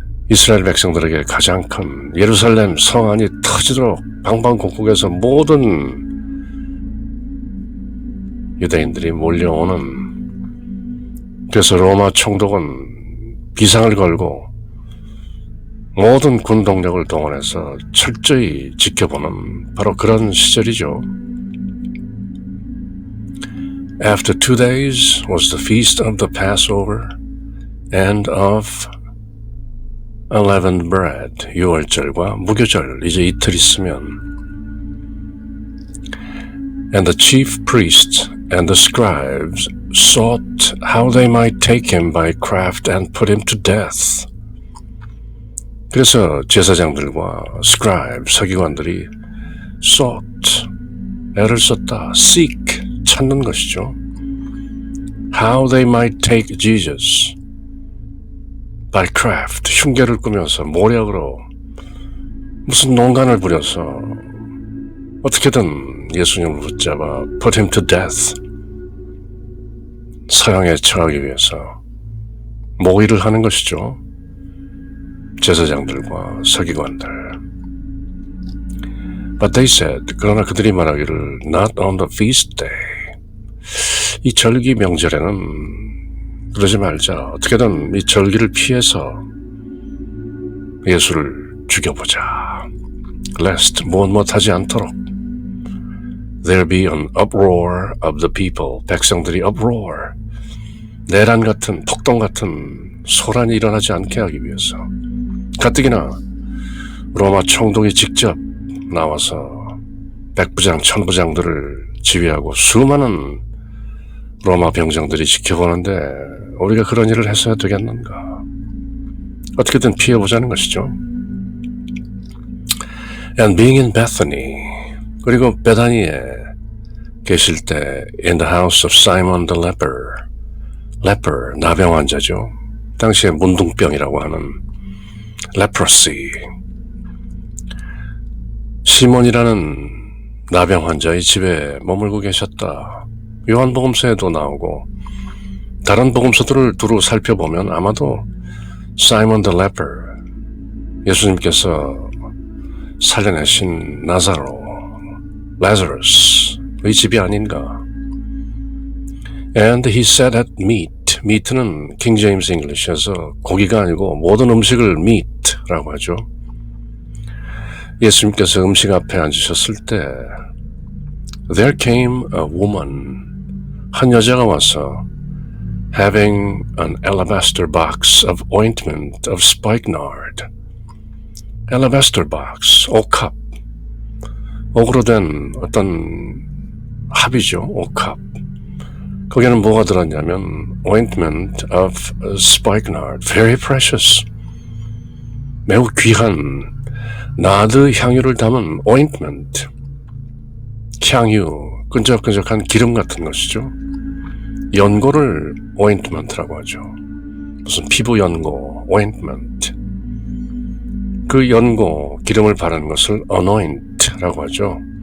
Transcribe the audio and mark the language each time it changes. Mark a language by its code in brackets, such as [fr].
[ko] 이스라엘 백성들에게 가장 큰 예루살렘 성 안이 터지도록 방방곡곡에서 모든 유대인들이 몰려오는, 그래서 로마 총독은 비상을 걸고 모든 군 동력을 동원해서 철저히 지켜보는 바로 그런 시절이죠. [en] After 2 days was the feast of the Passover and of unleavened bread, [ko] 유월절과 무교절, 이제 이틀 있으면 [en] And the chief priests and the scribes sought how they might take him by craft and put him to death. [ko] 그래서 제사장들과 scribe, 서기관들이 sought, 애를 썼다, seek, 찾는 것이죠. [en] How they might take Jesus by craft, [ko] 흉계를 꾸며서 모략으로 무슨 농간을 부려서 어떻게든 예수님을 붙잡아 [en] put him to death, [ko] 사형에 처하기 위해서 모의를 하는 것이죠. 제사장들과 서기관들. [en] But they said, [ko] 그러나 그들이 말하기를 [en] not on the feast day, [ko] 이 절기 명절에는 그러지 말자. 어떻게든 이 절기를 피해서 예수를 죽여보자. lest 무엇 하지 않도록. [en] There be an uproar of the people. [ko] 백성들이 uproar. 내란 같은, 폭동 같은 소란이 일어나지 않게 하기 위해서. 가뜩이나 로마 총독이 직접 나와서 백부장, 천부장들을 지휘하고 수많은 로마 병정들이 지켜보는데 우리가 그런 일을 했어야 되겠는가. 어떻게든 피해보자는 것이죠. [en] And being in Bethany, [ko] 그리고 베다니에 계실 때 [en] in the house of Simon the leper, [ko] 나병 환자죠. 당시에 문둥병이라고 하는 leprosy. 시몬이라는 나병 환자의 집에 머물고 계셨다. 요한복음서에도 나오고 다른 복음서들을 두루 살펴보면 아마도 Simon the leper, 예수님께서 살려내신 Lazarus의 집이 아닌가. [en] And he sat at meat. [ko] meat는 King James English에서 고기가 아니고 모든 음식을 meat라고 하죠. 예수님께서 음식 앞에 앉으셨을 때 [en] There came a woman, [ko] 한 여자가 와서 [en] having an alabaster box of ointment of spikenard. [ko] alabaster box, 옥합. 옥으로 된 어떤 합이죠, 옥합. 거기에는 뭐가 들었냐면 [en] ointment of spikenard, very precious. [ko] 매우 귀한 나드 향유를 담은 ointment. 향유, 끈적끈적한 기름 같은 것이죠. 연고를 ointment라고 하죠. 무슨 피부 연고, ointment. 그 연고, 기름을 바르는 것을 anoint라고 하죠.